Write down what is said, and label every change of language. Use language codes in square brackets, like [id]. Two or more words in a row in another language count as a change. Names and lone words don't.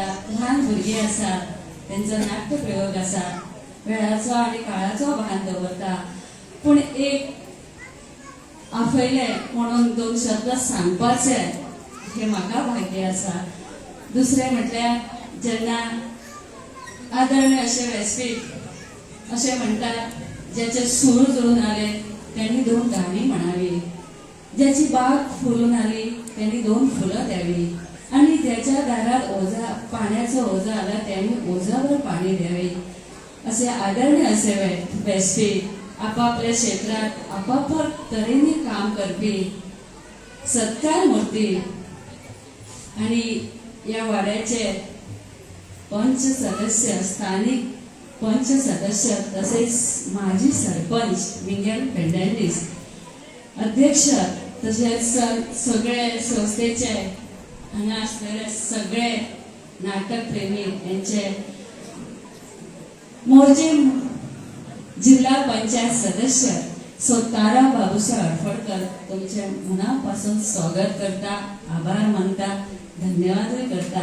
[kok] ल्हान भुरगीं आसात, त्यांचो नाट्य प्रयोग आसा, वेळाचो आणि काळाचो भान दवरता. पूण एक आपयले म्हणून 2 शब्द सांगपाचे हे म्हाका भाग्य आसा. दुसरें म्हटल्यार जेन्ना आदरणीय असे व्यासपीठ असे म्हणटात [mr] ज्याचे सूर जुळून आले त्यांनी 2 गाणी म्हणावी, ज्याची बाग फुलून आली त्यांनी 2 फुलं द्यावी आणि ज्याच्या दारात ओझा पाण्याचं ओझं आलं त्यांनी ओझावर पाणी द्यावे. [kok] असे आदरणीय असे व्यासपीठ आपापल्या क्षेत्रात आपापल्या तऱ्हेने काम करपी सत्कार मूर्ती आणि या वाड्याचे पंच सदस्य, स्थानिक पंच सदस्य तसेच माजी सरपंच मिगेल फर्नांडीस, अध्यक्ष तसेच सगळे संस्थेचे हांगा असलेले सगळे नाटक प्रेमी यांचे मोर्चे जिल्हा पंचायत सदस्य तारा बाबूसाहेब अडफळकर तुमचे मनापासून स्वागत करता, आभार मानता, धन्यवाद करता.